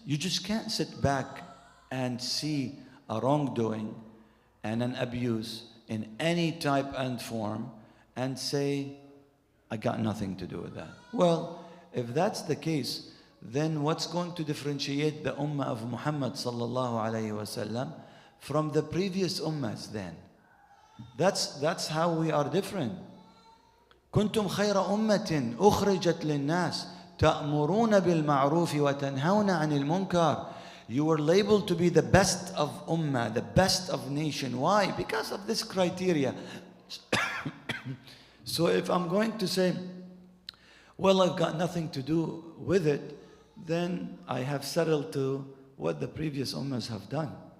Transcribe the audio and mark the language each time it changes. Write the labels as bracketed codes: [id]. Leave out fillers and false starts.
[en] You just can't sit back and see a wrongdoing and an abuse in any type and form and say, I got nothing to do with that. Well, if that's the case, then what's going to differentiate the ummah of Muhammad sallallahu alayhi wasallam from the previous ummahs then? That's how we are different. [ar] كنتم خير أمة أخرجت للناس تأمرون بالمعروف وتنهون عن المنكر. [en] You were labeled to be the best of ummah, the best of nation. Why? Because of this criteria. So if I'm going to say, well, I've got nothing to do with it, then I have settled to what the previous ummahs have done.